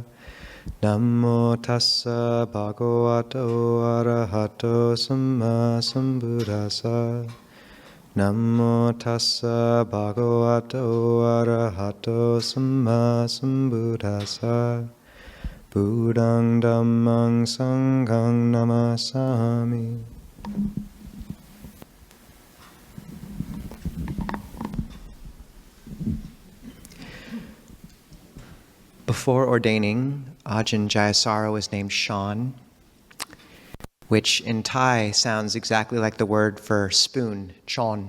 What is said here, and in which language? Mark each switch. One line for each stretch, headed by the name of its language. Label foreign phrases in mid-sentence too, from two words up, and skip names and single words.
Pali: Namo tassa bhagavato arahato samma sambuddhassa. Namo tassa bhagavato arahato samma sambuddhassa. Buddhang dhammang sanghang namasami.
English: Before ordaining, Ajahn Jayasara was named Sean, which in Thai sounds exactly like the word for spoon, chon.